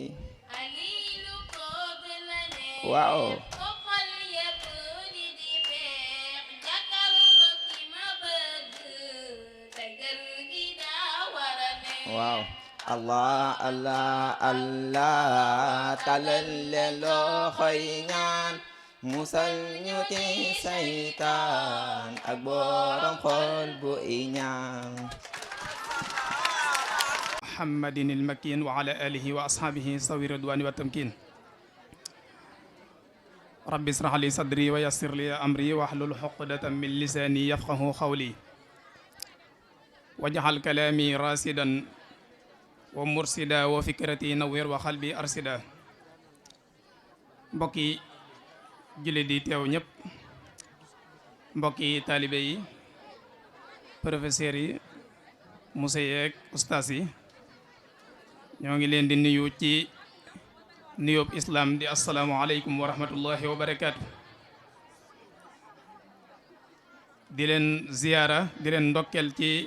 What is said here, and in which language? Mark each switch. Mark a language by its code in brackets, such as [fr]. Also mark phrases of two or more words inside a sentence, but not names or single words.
[wo] waaw waaw allah allah allah talal leen loxo yi ñaan musal ñu ci saytaan ak borom xol bu iñaan [ar] محمد المكين وعلى آله وأصحابه ذوي رضوان وتمكين رب اشرح لي صدري ويسر لي أمري واحلل عقدة من لساني يفقه قولي واجعل كلامي راشدا ومرشدا وفكرتي نور وقلبي أرشدا [wo] mbokki jullit di teew ñëpp mbokki taalibe yi professeurs yi monsieur yeeg ustaas yi ñoo ngi leen di nuyu ci nuyób islam di [ar] السلام عليكم ورحمة الله وبركاته [wo] di leen ziyaara di leen ndokkeel ci